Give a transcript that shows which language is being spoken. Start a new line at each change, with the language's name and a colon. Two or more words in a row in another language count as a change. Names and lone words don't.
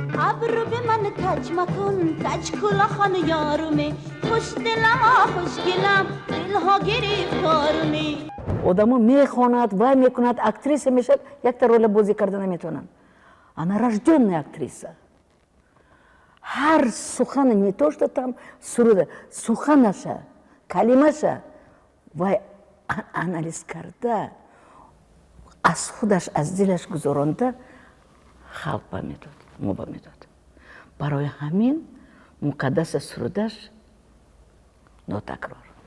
Tajik: Абру бе ман каҷ макун, каҷ кӯлахон ёруме, хушдилам, хушгилам, дилҳо гирифторуме. Одамо мехонад, вай мекунад, актриса мешавад, якта рола бозӣ карда наметавонад.
Russian: Она рождённая актриса.
Tajik: Ҳар сухан
Russian: не то, что там
Tajik: суруда, суханаша, калимаша, вай а-, анализ карда, аз худаш, аз дилаш гузаронда, халқ ба медод, мо ба медод. Барои ҳамин муқаддаса сурудаш нотакрор.